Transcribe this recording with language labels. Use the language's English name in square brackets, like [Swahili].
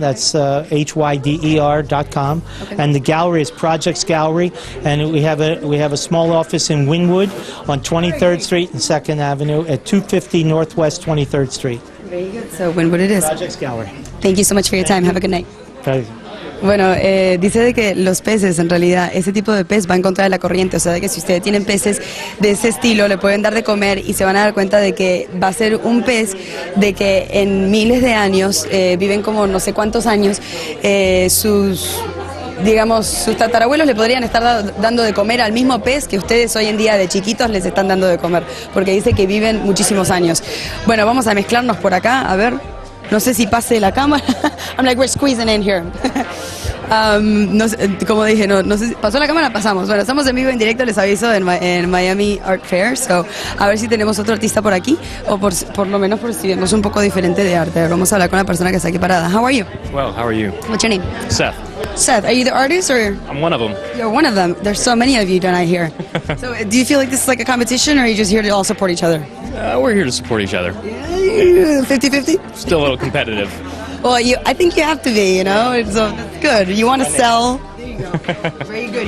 [English] That's HYDER.com. Okay. And the gallery is Projects Gallery, and we have a small office in Wynwood on 23rd Street and 2nd Avenue at 250 Northwest 23rd Street. Very good. So Wynwood it is. Projects Gallery. Thank you so much for your time. Have a good night. Pleasure. [Spanish] Bueno, dice de que los peces, en realidad, ese tipo de pez va en contra de la corriente, o sea, de que si ustedes tienen peces de ese estilo, le pueden dar de comer y se van a dar cuenta de que va a ser un pez de que en miles de años, viven como no sé cuántos años, sus tatarabuelos le podrían estar dando de comer al mismo pez que ustedes hoy en día de chiquitos les están dando de comer, porque dice que viven muchísimos años. Bueno, vamos a mezclarnos por acá, a ver. No sé si pase la cámara. [English] I'm like, we're squeezing in here. [Spanish] No sé, como dije, no sé si pasó la cámara, pasamos. Bueno, estamos en vivo, en directo, les aviso, en Miami Art Fair. So, a ver si tenemos otro artista por aquí, o por lo menos por si vemos un poco diferente de arte. Vamos a hablar con la persona que está aquí parada. [English] How are you? Well, how are you? What's your name? Seth. Seth, are you the artist or? I'm one of them. You're one of them. There's so many of you down here. So, do you feel like this is like a competition, or are you just here to all support each other? We're here to support each other. 50-50? Still a little competitive. Well, I think you have to be, so that's good. You want to sell. There you go. Very good.